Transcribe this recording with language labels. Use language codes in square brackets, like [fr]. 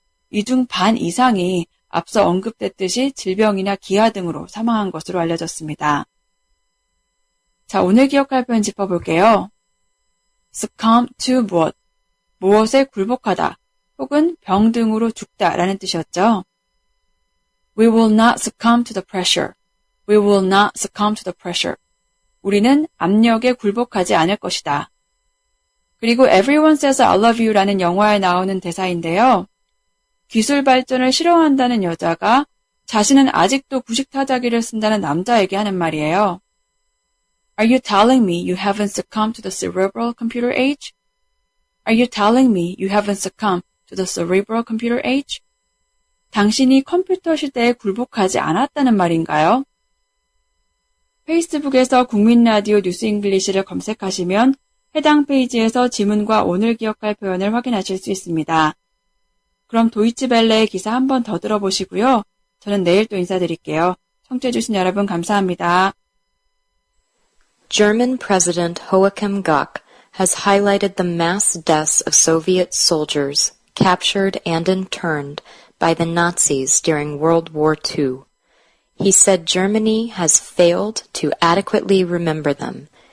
[ko] 이 중 반 이상이 앞서 언급됐듯이 질병이나 기아 등으로 사망한 것으로 알려졌습니다. 자, 오늘 기억할 표현 짚어볼게요. succumb to 무엇, 무엇에 굴복하다 혹은 병 등으로 죽다라는 뜻이었죠. [en] We will not succumb to the pressure. We will not succumb to the pressure. [ko] 우리는 압력에 굴복하지 않을 것이다. 그리고 Everyone Says I Love You라는 영화에 나오는 대사인데요. 기술 발전을 싫어한다는 여자가 자신은 아직도 구식 타자기를 쓴다는 남자에게 하는 말이에요. [en] Are you telling me you haven't succumbed to the cerebral computer age? Are you telling me you haven't succumbed to the cerebral computer age? [ko] 당신이 컴퓨터 시대에 굴복하지 않았다는 말인가요? 페이스북에서 국민라디오 뉴스 잉글리시를 검색하시면 해당 페이지에서 지문과 오늘 기억할 표현을 확인하실 수 있습니다. 그럼 도이치벨레의 기사 한 번 더 들어보시고요. 저는 내일 또 인사드릴게요. 청취해주신 여러분 감사합니다. [en] German President Joachim Gauck has highlighted the mass deaths of Soviet soldiers captured and interned by the Nazis during World War II. He said Germany has failed to adequately remember them.